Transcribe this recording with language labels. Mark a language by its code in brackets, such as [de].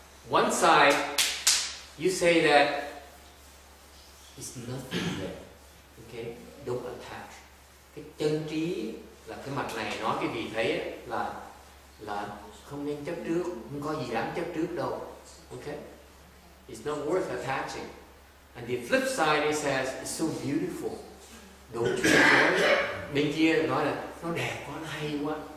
[en] One side you say that it's nothing there. Okay? Don't attach. [vi] Cái chân trí là cái mặt này nói cái vị thấy là không nên chấp trước, không có gì đáng chấp trước đâu. Okay? [en] It's not worth attaching. And the flip side, it says, it's so beautiful. Don't you enjoy it? [vi] Bên kia nói là nó đẹp quá, nó hay quá.